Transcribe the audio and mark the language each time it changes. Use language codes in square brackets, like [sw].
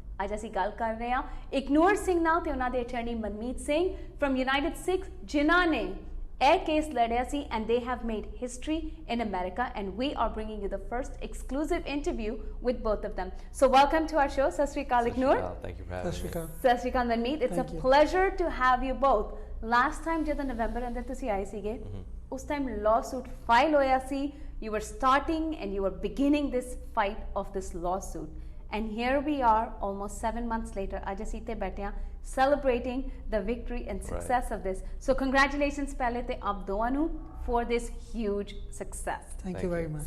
[pa] आज ਅਸੀਂ ਗੱਲ ਕਰ ਰਹੇ ਹਾਂ ਇਕਨੂਰ ਸਿੰਘ ਨਾਲ ਤੇ ਉਹਨਾਂ ਦੇ [en] attorney Manmeet Singh from United Sikhs [pa] ਜਿਨ੍ਹਾਂ ਨੇ ਇਹ ਕੇਸ ਲੜਿਆ ਸੀ [en] and they have made history in America and we are bringing you the first exclusive interview with both of them. So welcome to our show. Sat Sri Akal Iknoor. Thank you for having me. Sat Sri Akal Manmeet. It's a pleasure to have you both. [pa] Last time ਜਦੋਂ ਨਵੰਬਰ ਅੰਦਰ ਤੁਸੀਂ ਆਏ ਸੀਗੇ ਉਸ time lawsuit file ਹੋਇਆ ਸੀ. [en] You were starting and you were beginning this fight of this lawsuit. And here we are almost 7 months later. [pa] आज ਅਸੀਂ ਇੱਥੇ ਬੈਠੇ ਹਾਂ [en] celebrating the victory and success of this. So congratulations [pa] ਪਹਿਲੇ ਤੇ ਆਪ ਦੋਵਾਂ ਨੂੰ [en] for this huge success. Thank you very much.